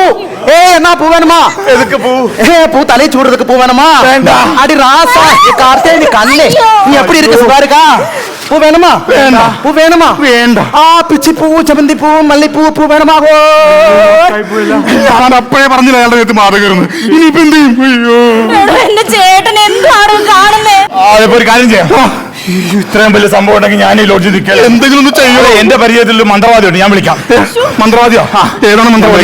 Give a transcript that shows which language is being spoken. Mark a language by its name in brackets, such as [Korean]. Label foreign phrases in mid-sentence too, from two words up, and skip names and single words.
[Tamil] என்ன பூ வேணுமா? [Malayalam] എതൊക്കെ പൂ? [Tamil] பூ தலை சூடுறதுக்கு பூ வேணுமா? வேண்டாம். அடி ராசா, கார்த்தே நீ கண்ணே, நீ எப்படி இருக்கு? சுகா இருக்கா? பூ வேணுமா? வேண்டாம். பூ வேணுமா? [Malayalam] വേണ്ട. [Tamil] பிச்சி பூ, செவந்தி பூ, மல்லிப்பூ, பூ வேணுமா? [Malayalam] ഞാൻ അപ്പോഴേ പറഞ്ഞില്ല അയാളുടെ നേരത്ത് മാതകരുന്ന്. ഇനിയിപ്പോ എന്ത് ചെയ്യും? അയ്യോ, എന്റെ ചേട്ടൻ എന്താണ് കാണുന്നേ? അതിപ്പോ ഒരു കാര്യം ചെയ്യാം. ഇത്രയും വലിയ സംഭവം ഉണ്ടെങ്കിൽ ഞാൻ ഈ ലോഡ്ജിൽ നിൽക്കാം. എന്തെങ്കിലും ഒന്ന് ചെയ്യോ? എന്റെ പരിചയത്തിൽ ഒരു മന്ത്രവാദി ഉണ്ട്. ഞാൻ വിളിക്കാം. മന്ത്രവാദിയോ? ഏതാണ് മന്ത്രവാദി?